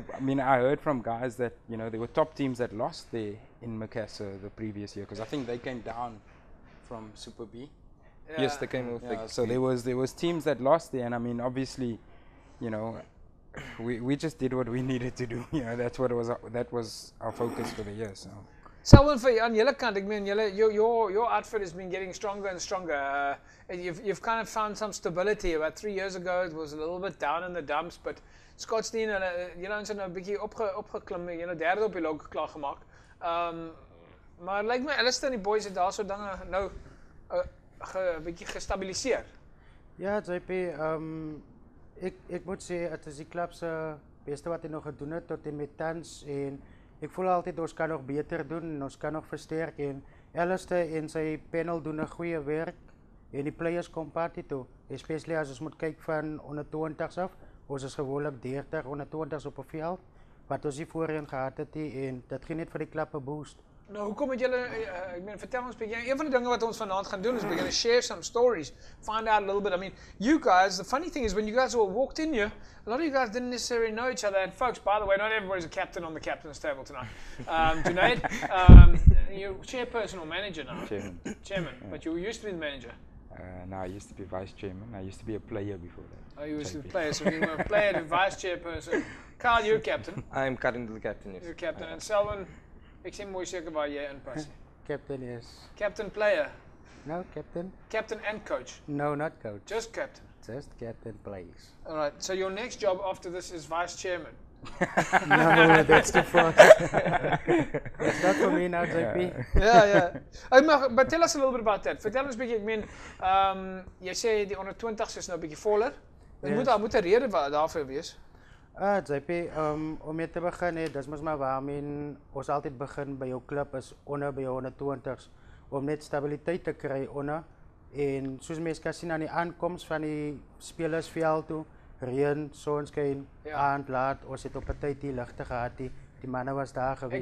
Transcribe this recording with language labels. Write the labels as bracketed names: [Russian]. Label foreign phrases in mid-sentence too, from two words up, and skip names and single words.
[English] I mean, I heard from guys that you know there were top teams that lost there in Macassar the previous year because I think they came down from Super B. Yeah. Yes, they came off. Yeah, so there was teams that lost there, and I mean, obviously, you know, we just did what we needed to do. You know, that was our focus for the year. So. Selwyn, [Afrikaans] for on julle kant, ek meen [English] your outfit has been getting stronger and stronger. You've kind of found some stability. About 3 years ago, it was a little bit down in the dumps, but [Afrikaans] Scottsdene, julle ons het nou 'n bietjie opgeklim, julle derde op die log klaar gemaak. Maar lyk my Alistair en die boys het daarso dinge nou 'n bietjie gestabiliseer. Ja, JP, ek moet sê dit is die klub se beste wat hy nog gedoen het tot en met tans, en ek voel altyd ons kan nog beter doen en ons kan nog versterk, en Alistair en sy panel doen 'n goeie werk en die players kom party toe, especially as ons moet kyk van onder 20s af. Ons is gewoonlik 30 onder 20s op 'n veld wat ons nie voorheen gehad het nie, en dit gee net vir die klub 'n boost. Nou, hoekom het julle, ek meen, vertel ons 'n bietjie. Een van die dinge wat ons vanaand gaan doen is [English] we're going to share some stories, find out a little bit. I mean, you guys, the funny thing is when you guys all walked in here, a lot of you guys didn't necessarily know each other. And folks, by the way, not everybody's a captain on the captain's table tonight. Junaid, you're chairperson or manager now? Chairman, yeah. But you used to be the manager. No, I used to be vice chairman. I used to be a player before that. Oh, you used to be a player, so you were a player to vice chairperson. Carl, you're captain. I'm currently the captain. Yes. You're captain. [Afrikaans] And Selwyn, ek sien mooi seker waar jy inpas. [English] Captain, yes. Captain player. No, captain? Captain and coach. No, not coach. Just captain. Just captain plays. All right. So your next job after this is vice chairman. No, that's too far. It's not for me now, JP. Yeah. Oh, but tell us a little bit about that. [Afrikaans] Vertel ons 'n bietjie, ek meen, jy sê die onder 20s is nou 'n bietjie voller. [English] Yes. [Afrikaans] Daar moet 'n rede daarvoor wees. JP, om mee te begin, dis mos maar waarmee ons altyd begin by jou klub is onder by jou 120s om net stabiliteit te kry onder en soos mense kan sien aan die aankoms van die spelersveld toe, reën, sonskyn, aand, laat, ons het op 'n tyd die ligte gehad, die manne was daar gewees.